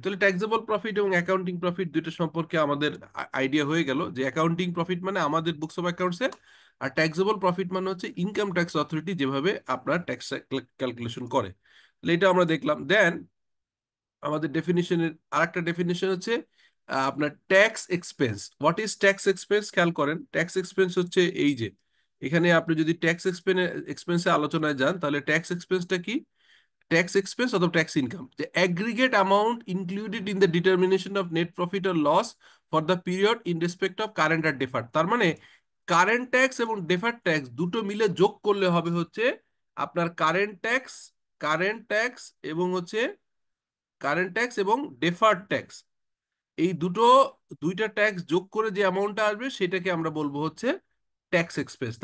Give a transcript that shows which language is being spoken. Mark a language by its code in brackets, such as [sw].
[bn] তাহলে taxable profit এবং accounting profit দুইটা সম্পর্কে আমাদের আইডিয়া হয়ে গেল যে অ্যাকাউন্টিং প্রফিট মানে আমাদের books of অ্যাকাউন্টসে, আর taxable profit মানে হচ্ছে ইনকাম ট্যাক্স অথরিটি যেভাবে আপনার ট্যাক্স ক্যালকুলেশন করে। তাহলে এটা আমরা দেখলাম। দেন আমাদের ডেফিনিশনের আরেকটা ডেফিনিশন হচ্ছে আপনার tax expense. [en] What is tax expense? [bn] খেয়াল করেন, ট্যাক্স এক্সপেন্স হচ্ছে এই যে এখানে আপনি যদি ট্যাক্স এক্সপেন্সে আলোচনায় যান তাহলে ট্যাক্স এক্সপেন্সটা কি? ট্যাক্স এক্সপেন্স অথবা tax income, [en] the aggregate amount included in the determination of net profit or loss for the period in respect of current or deferred। [bn] তার মানে কারেন্ট ট্যাক্স এবং ডেফার্ড ট্যাক্স দুটো মিলে যোগ করলে হবে হচ্ছে আপনার কারেন্ট ট্যাক্স এবং হচ্ছে কারেন্ট ট্যাক্স এবং ডেফার্ড ট্যাক্স, এই দুইটা ট্যাক্স যোগ করে যে অ্যামাউন্টটা আসবে সেটাকে আমরা বলবো হচ্ছে ট্যাক্স এক্সপেন্স।